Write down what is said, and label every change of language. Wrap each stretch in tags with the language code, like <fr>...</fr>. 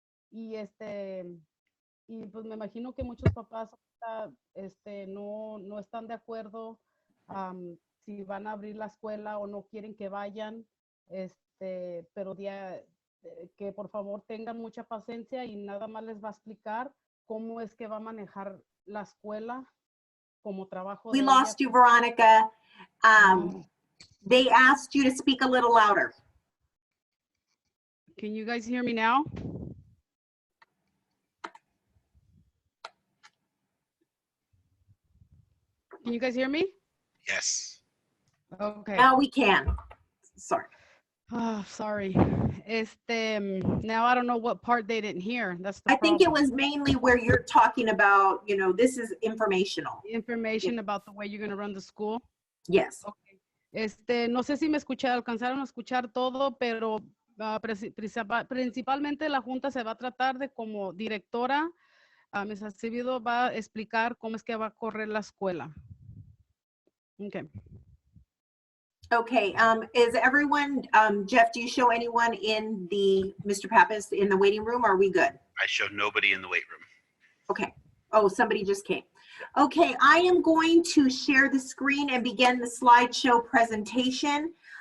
<es>Y y pues me imagino que muchos papás no están de acuerdo si van a abrir la escuela o no quieren que vayan, pero que por favor tengan mucha paciencia y nada más les va a explicar cómo es que va a manejar la escuela como trabajo.</es> <en>We lost you, Veronica. They asked you to speak a little louder. Can you guys hear me now? Can you guys hear me? Yes. Okay. Now we can. Sorry. Oh, sorry. Now I don't know what part they didn't hear. That's the I problem. think it was mainly where you're talking about, you know, this is informational. Information about the way you're going to run the school. Yes. Okay.</en> <es>No sé si me alcanzaron a escuchar todo, pero principalmente la junta se va a tratar de como directora. Ms. Acevedo va a explicar cómo es que va a correr la escuela.</es> <en>Okay. Okay, is everyone, Jeff, do you show anyone in Mr. Pappas in the waiting room? Or are we good? I showed nobody in the weight room. Okay. Oh, somebody just came. Okay, I am going to share the screen and begin the slideshow presentation.</en>